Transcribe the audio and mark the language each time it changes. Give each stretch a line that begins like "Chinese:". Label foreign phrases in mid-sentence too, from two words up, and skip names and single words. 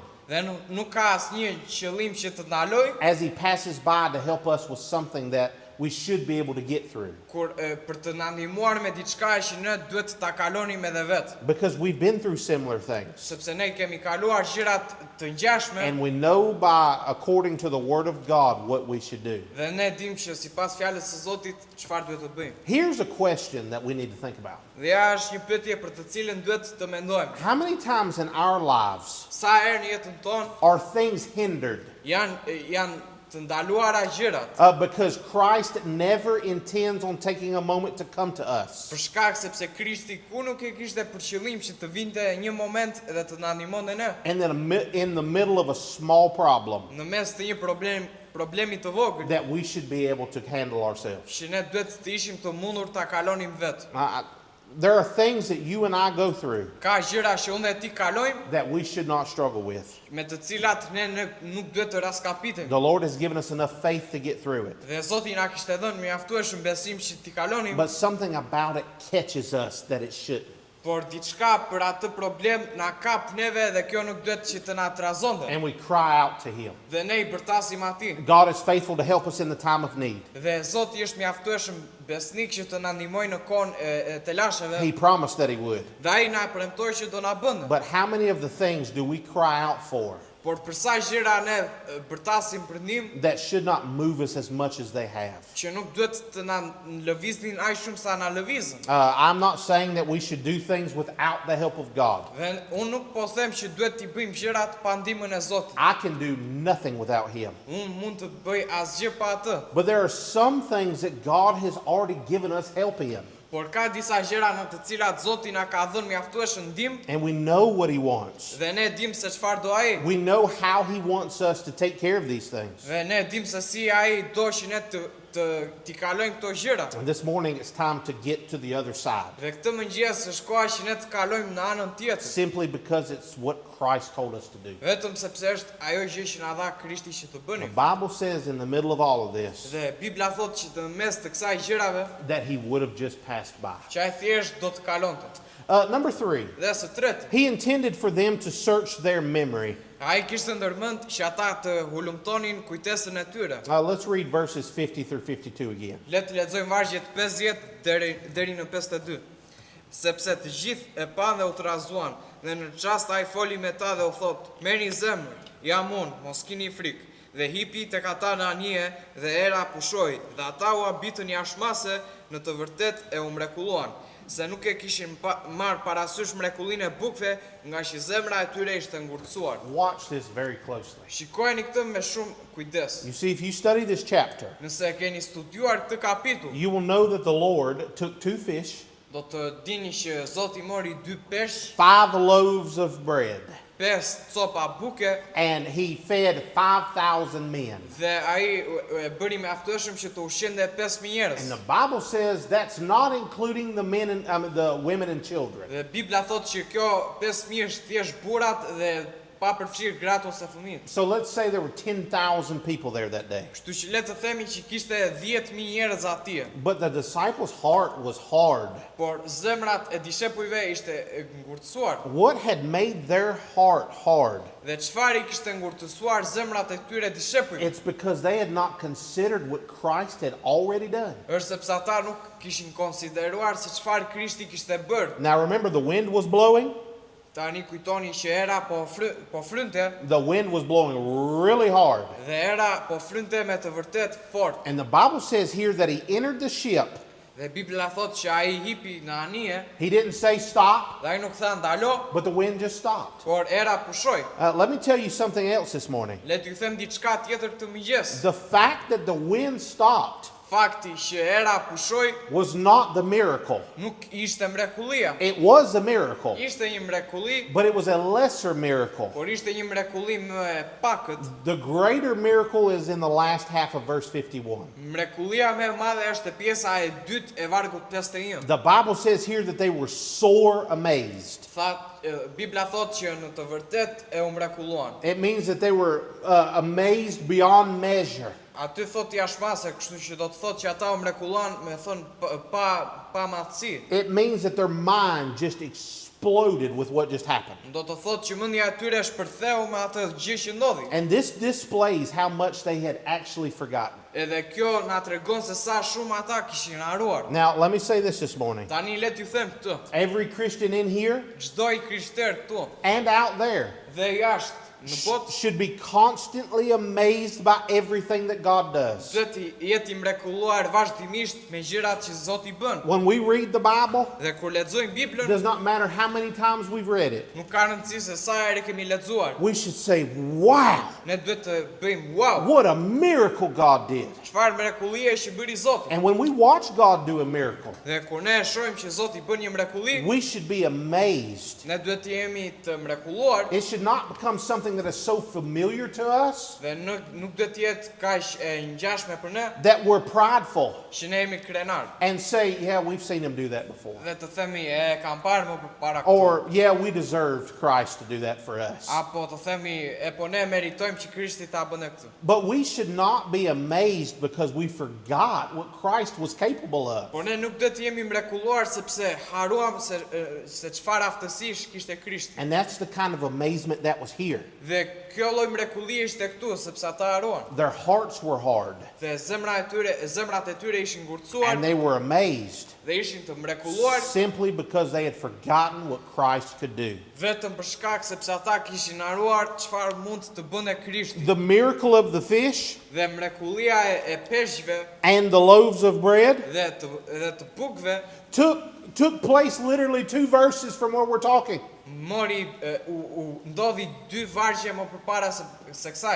Albanian: Dhe nuk ka asnjë qëllim që të ndaloj
English: as he passes by to help us with something that we should be able to get through.
Albanian: kur për të na ndihmuar me diçka që ne duhet ta kalonim edhe vet.
English: Because we've been through similar things.
Albanian: Sepse ne kemi kaluar gjëra të ngjashme
English: And we know according to the word of God, what we should do.
Albanian: dhe ne dim që sipas fjalës së Zotit çfarë duhet të bëjmë.
English: Here's a question that we need to think about.
Albanian: Dhe ja është një pyetje për të cilën duhet të mendojmë.
English: How many times in our lives
Albanian: Sa herë në jetën tonë
English: are things hindered
Albanian: janë të ndaluara gjërat
English: because Christ never intends on taking a moment to come to us?
Albanian: për shkak sepse Krishti ku nuk e kishte për qëllim që të vinte një moment dhe të na ndihmonte ne
English: And then in the middle of a small problem
Albanian: në mes të një problemi të vogël
English: that we should be able to handle ourselves.
Albanian: që ne duhet të ishim të mundur ta kalonim vet.
English: There are things that you and I go through
Albanian: Ka gjëra që unë e ti kalojmë
English: that we should not struggle with.
Albanian: me të cilat ne nuk duhet të raskapitemi.
English: The Lord has given us enough faith to get through it.
Albanian: Dhe Zoti na kishte dhënë mjaftueshëm besim që ti kalonim,
English: But something about it catches us that it shouldn't.
Albanian: por diçka për atë problem na kap neve dhe kjo nuk duhet që të na trazonte.
English: And we cry out to Him.
Albanian: Dhe ne I bërtasim atij.
English: God is faithful to help us in the time of need.
Albanian: Dhe Zoti është mjaftueshëm besnik që të na ndihmojë në kohën e telasheve.
English: He promised that He would.
Albanian: Dhe ai na premtoi që do na bënte.
English: But how many of the things do we cry out for
Albanian: Por për sa gjëra ne bërtasim për ndim,
English: that should not move us as much as they have.
Albanian: që nuk duhet të na lëviznin aq shumë sa na lëvizën.
English: I'm not saying that we should do things without the help of God.
Albanian: Dhe unë nuk po them që duhet t'i bëjmë gjërat pa ndihmën e Zotit.
English: I can do nothing without Him.
Albanian: Unë mund të bëj asgjë pa atë.
English: But there are some things that God has already given us help in,
Albanian: Por ka disa gjëra në të cilat Zoti na ka dhënë mjaftueshëm ndihmë
English: and we know what He wants.
Albanian: dhe ne dimë se çfarë do ai.
English: We know how He wants us to take care of these things.
Albanian: Dhe ne dimë se si ai do që ne t'i kalojmë këto gjëra.
English: And this morning it's time to get to the other side,
Albanian: Dhe këtë mëngjes është koha që ne të kalojmë në anën tjetër.
English: simply because it's what Christ told us to do.
Albanian: Vetëm sepse është ajo gjë që na dha Krishti që të
English: The
Albanian: bënim.
English: Bible says in the middle of all of this
Albanian: Dhe Bibla thotë që në mes të kësaj gjërave,
English: that He would have just passed by.
Albanian: që ai thjesht do të kalonte.
English: Number 3,
Albanian: Dhe së tretë,
English: He intended for them to search their memory.
Albanian: ai kishte ndërmend që ata të hulumtonin kujtesën e tyre.
English: Let's read verses 50 through 52 again.
Albanian: Le të lexojmë vargjet 50 deri në 52. Sepse të gjithë e pan dhe u trazuan, dhe në çast ai foli me ta dhe u thot: "Merrni zemër, jam unë, mos keni frikë." Dhe hipi tek ata në anije dhe era pushoi, dhe ata u habitën jashmase, në të vërtet e u mrekulluan, se nuk e kishin marrë parasysh mrekullinë e bukëve, nga që zemra e tyre ishte ngurtësuar.
English: Watch this very closely.
Albanian: Shikojeni këtë me shumë kujdes.
English: You see, if you study this chapter,
Albanian: Nëse e keni studiuar këtë kapitull,
English: you will know that the Lord took 2 fish,
Albanian: do të dini që Zoti mori 2 peshq,
English: 5 loaves of bread,
Albanian: 5 copa buke,
English: and He fed 5,000 men.
Albanian: dhe ai e bëri mjaftueshëm që të ushqente 5.000 njerëz.
English: And the Bible says that's not including the men and the women and children.
Albanian: Dhe Bibla thotë që kjo 5.000 është thjesht burrat dhe pa përfshirë gratë ose fëmijët.
English: So let's say there were 10,000 people there that day.
Albanian: Kështu që le të themi që kishte 10.000 njerëz atje,
English: But the disciples' heart was hard.
Albanian: por zemrat e dishepujve ishte e ngurtësuar.
English: What had made their heart hard?
Albanian: Dhe çfarë i kishte ngurtësuar zemrat e tyre dishepujve?
English: It's because they had not considered what Christ had already done.
Albanian: Është sepse ata nuk kishin konsideruar se çfarë Krishti kishte bërë.
English: Now remember, the wind was blowing.
Albanian: Tani kujtoni që era po frynte,
English: The wind was blowing really hard.
Albanian: dhe era po frynte me të vërtet fort.
English: And the Bible says here that He entered the ship.
Albanian: Dhe Bibla thotë që ai hipi në anije,
English: He didn't say stop,
Albanian: dhe ai nuk tha ndalo,
English: but the wind just stopped.
Albanian: por era pushoi.
English: Let me tell you something else this morning.
Albanian: Le t'ju them diçka tjetër këtë mëngjes.
English: The fact that the wind stopped
Albanian: Fakti që era pushoi
English: was not the miracle.
Albanian: nuk ishte mrekullia.
English: It was a miracle,
Albanian: Ishte një mrekulli,
English: but it was a lesser miracle.
Albanian: por ishte një mrekulli më e pakët.
English: The greater miracle is in the last half of verse 51.
Albanian: Mrekullia më e madhe është pjesa e dytë e vargut 51.
English: The Bible says here that they were sore amazed.
Albanian: Bibla thotë që në të vërtet e u mrekulluan.
English: It means that they were amazed beyond measure.
Albanian: Aty thotë jashmase, kështu që do të thotë që ata u mrekulluan, me thënë pa madhësi.
English: It means that their mind just exploded with what just happened.
Albanian: Do të thotë që mendja e tyre shpërtheu me atë gjë që ndodhi.
English: And this displays how much they had actually forgotten.
Albanian: Edhe kjo na tregon se sa shumë ata kishin haruar.
English: Now, let me say this morning.
Albanian: Tani le t'ju them këtë.
English: Every Christian in here
Albanian: Çdo i krishter këtu
English: and out there
Albanian: dhe jashtë në botë
English: should be constantly amazed by everything that God does.
Albanian: duhet të jetë i mrekulluar vazhdimisht me gjërat që Zoti bën.
English: When we read the Bible,
Albanian: Dhe kur lexojmë
English: it
Albanian: Biblën,
English: does not matter how many times we've read it.
Albanian: nuk ka rëndësi se sa herë kemi lexuar.
English: We should say, wow,
Albanian: Ne duhet të bëjmë wow,
English: what a miracle God did.
Albanian: çfarë mrekullie që bëri Zoti.
English: And when we watch God do a miracle,
Albanian: Dhe kur ne e shohim që Zoti bën një mrekulli,
English: we should be amazed.
Albanian: ne duhet të jemi të mrekulluar
English: It should not become something that is so familiar to us
Albanian: dhe nuk duhet të jetë kaq e ngjashme për ne
English: that we're prideful
Albanian: që ne jemi krenar.
English: and say, yeah, we've seen Him do that before.
Albanian: Dhe të themi e kam parë më përpara këtu.
English: Or, yeah, we deserved Christ to do that for us.
Albanian: Apo të themi e po ne meritojmë që Krishti ta bëne këtë.
English: But we should not be amazed because we forgot what Christ was capable of.
Albanian: Por ne nuk duhet të jemi mrekulluar sepse haruam se çfarë aftësish kishte Krishti.
English: And that's the kind of amazement that was here.
Albanian: Dhe kjo lloj mrekullie ishte këtu sepse ata haruan.
English: Their hearts were hard,
Albanian: Dhe zemrat e tyre ishin ngurtësuar
English: and they were amazed
Albanian: dhe ishin të mrekulluar
English: simply because they had forgotten what Christ could do.
Albanian: vetëm për shkak sepse ata kishin haruar çfarë mund të bënte Krishti.
English: The miracle of the fish
Albanian: Dhe mrekullia e peshqve
English: and the loaves of bread
Albanian: dhe të bukëve
English: took place literally 2 verses from where we're talking.
Albanian: u ndodhi 2 vargje më përpara se kësaj.